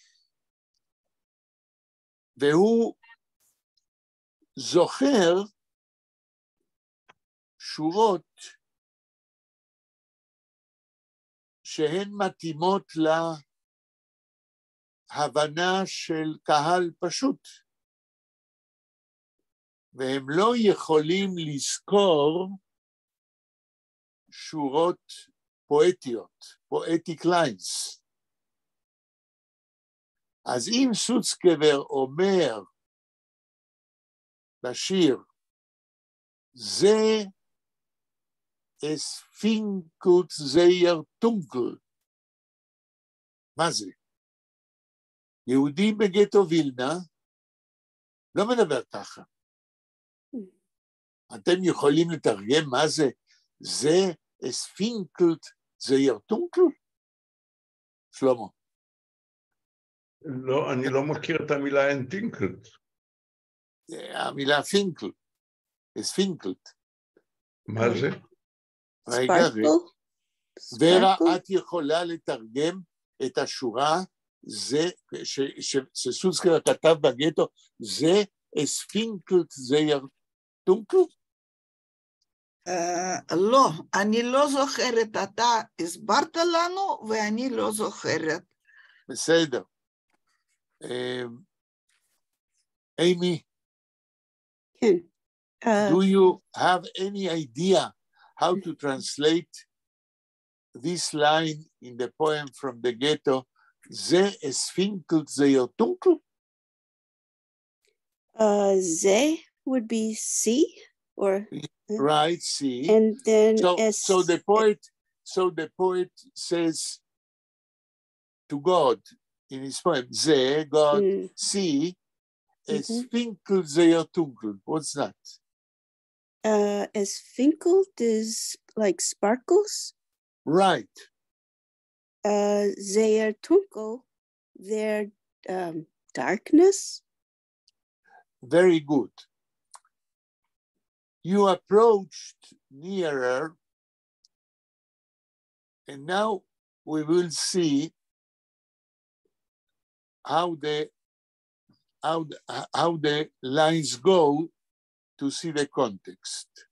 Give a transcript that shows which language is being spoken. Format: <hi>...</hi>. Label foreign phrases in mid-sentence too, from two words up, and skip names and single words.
<he>והוא זוכר שורות שהן מתאימות להבנה של קהל פשוט. והם לא יכולים לזכור שורות פואטיות,</he> <en>poetic lines.</en> <he>אז אם סוצקבר אומר בשיר, זה</he> <yi>es finkelt sehr dunkel.</yi> <he>מה זה? יהודי בגטו וילנה לא מדבר ככה. אתם יכולים לתרגם מה זה? זה</he> <yi>es finkelt sehr dunkel?</yi> <he>שלמה. לא, אני לא מכיר את המילה אנטינקלט. המילה פינקל,</he> <yi>es finkelt.</yi> <he>מה זה? רגע, ורה, את יכולה לתרגם את השורה, שסוצקבר כתב בגטו, זה</he> <yi>es finkelt sehr dunkel?</yi> <he>לא, אני לא זוכרת, אתה הסברת לנו ואני לא זוכרת. בסדר. אימי. כן.</he> <en>Do you have any idea how to translate this line in the poem from the ghetto?</en> <yi>Ze es finkelt zeer dunkel?</yi> <en>Ze would be see, or Right, see. and then So the poet says to God in his poem, Ze, God, see,</en> <yi>es finkelt zeer dunkel.</yi> <en>What's that? As finkled is like sparkles. Right. They are twinkle, their darkness. Very good. You approached nearer, and now we will see how the lines go to see the context.</en>